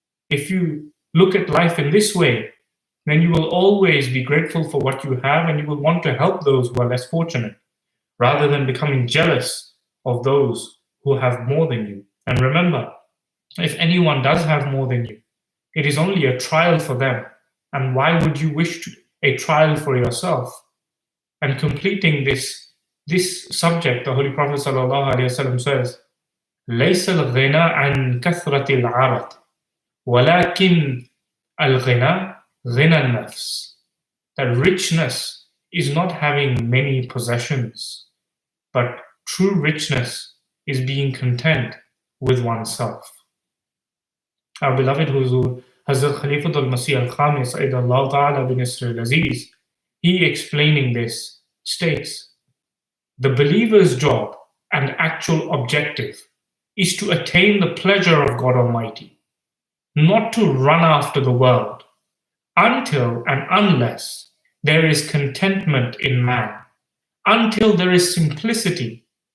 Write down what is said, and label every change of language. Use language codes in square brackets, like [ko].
[en] If you look at life in this way, then you will always be grateful for what you have and you will want to help those who are less fortunate, rather than becoming jealous of those who have more than you. And remember, if anyone does have more than you, it is only a trial for them. And why would you wish a trial for yourself? And completing this subject, the Holy Prophet ﷺ says, [ar] ليس الغنى عن كثرة العرض ولكن الغنى غنى النفس. [en] That richness is not having many possessions, but true richness is being content with oneself. Our beloved Huzur, Hazrat Khalifatul Masih al-Khamis, Aydallahu Ta'ala bin Isra al-Aziz, he explaining this states, the believer's job and actual objective is to attain the pleasure of God Almighty, not to run after the world, until and unless there is contentment in man, until there is simplicity.